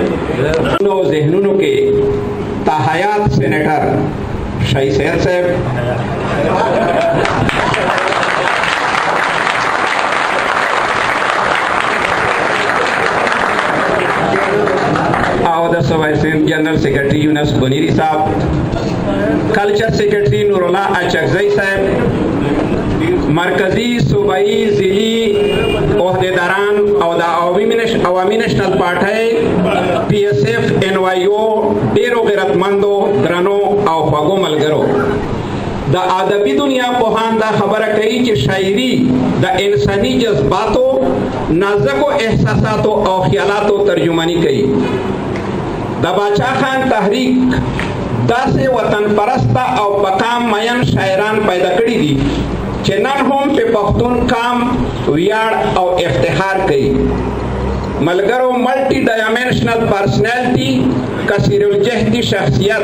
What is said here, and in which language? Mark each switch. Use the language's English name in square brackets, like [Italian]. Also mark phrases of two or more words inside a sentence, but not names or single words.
[Pashto] ذهنونو کې تاحیات سینیټر شاہی سید صاحب او د [English] vice general secretary [Pashto] یونس بنیری صاحب [English] culture secretary [Pashto] نور اللہ اچکزئی صاحب [Urdu] مرکزی صوبائی ضلعی عہدیداران [Pashto] او د عوامی نشنل پارټۍ پی ایس ایف این وائی او ډیرو غیرتمندو درنو او خوږو ملګرو د ادبي دنیا پوهان دا خبره کوي چې شاعري د انساني جذباتو نازکو احساساتو او خیالاتو ترجمانی کوي د باچا خان تحریک داسې وطن پرسته او پقام مین شاعران پیدا کړي دي چې نن هم په پښتون کام ویاړ او افتخار کوي ملګرو [English] multi-dimensional personality [Pashto] کثیر الجهدی شخصیت